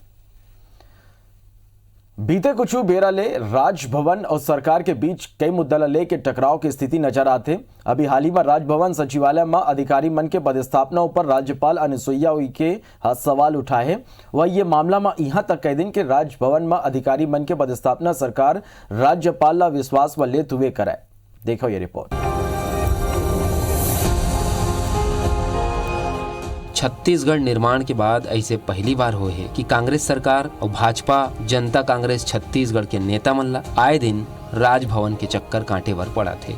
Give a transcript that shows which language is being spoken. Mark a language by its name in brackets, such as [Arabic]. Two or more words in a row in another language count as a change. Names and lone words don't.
[Chhattisgarhi] बीते कुछ बेरा ले राजभवन और सरकार के बीच कई मुद्दा लेके टकराव की स्थिति नजर आते। अभी हाल ही में राजभवन सचिवालय में अधिकारी मन के पदस्थापना ऊपर राज्यपाल अनुसुईया उइके सवाल उठाए है। वह ये मामला में यहाँ तक कह दिन के राजभवन में अधिकारी मन के पदस्थापना सरकार राज्यपाल ला विश्वास व लेते हुए कराए। देखो ये रिपोर्ट। छत्तीसगढ़ निर्माण के बाद ऐसे पहली बार हुए है कि कांग्रेस सरकार और भाजपा जनता कांग्रेस छत्तीसगढ़ के नेता मन ला आए दिन राजभवन के चक्कर कांटे बर पड़ा थे।